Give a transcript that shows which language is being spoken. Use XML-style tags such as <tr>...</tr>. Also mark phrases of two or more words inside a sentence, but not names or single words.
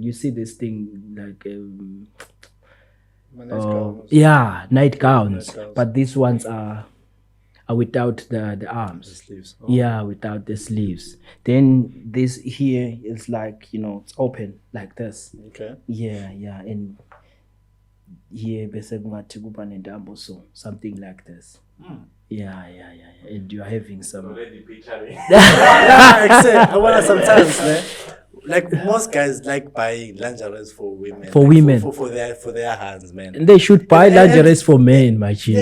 <en>You see this thing like night gowns, but these ones are without the arms. The sleeves. Yeah, without the sleeves. Then this here is like, you know, it's open like this. Okay.</en> <zu>Yeah, and here bese kungathi kuba nentambo,</zu> <en>so something like this. Yeah. And you're having some. Already picturing. I wanna sometimes, man. Like most guys like buying lingerie for women. For women. For their hands, man. And they should buy lingerie for men, my chief.</en>